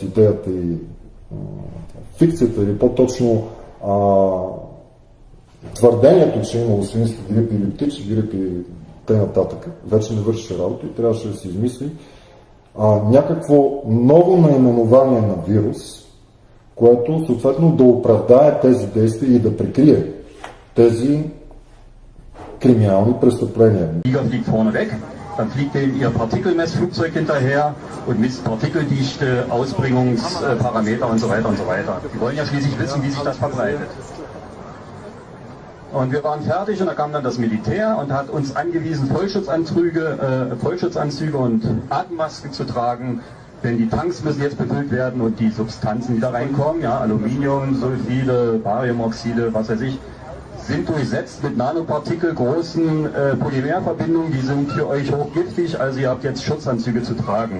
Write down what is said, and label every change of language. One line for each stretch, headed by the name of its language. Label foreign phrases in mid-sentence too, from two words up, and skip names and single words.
Bulgarian: идеята и фикцията, или по-точно твърдението, че имало свински грип или птичи грип и т.н. вече не вършеше работа и трябваше да се измисли някакво ново наименование на вирус, което съответно да оправдае тези действия и да прикрие тези криминални престъпления.
German: Dann fliegt denen ihr Partikelmessflugzeug hinterher und misst Partikeldichte, Ausbringungsparameter und so weiter und so weiter. Die wollen ja schließlich wissen, wie sich das verbreitet. Und wir waren fertig und da kam dann das Militär und hat uns angewiesen, Vollschutzanzüge und Atemmasken zu tragen, denn die Tanks müssen jetzt befüllt werden und die Substanzen, die da reinkommen, ja, Aluminium, Sulfide, Bariumoxide, was weiß ich, sind durchsetzt mit nanopartikelgroßen Polymerverbindungen, die sind für euch hochgiftig, also ihr habt jetzt Schutzanzüge zu tragen.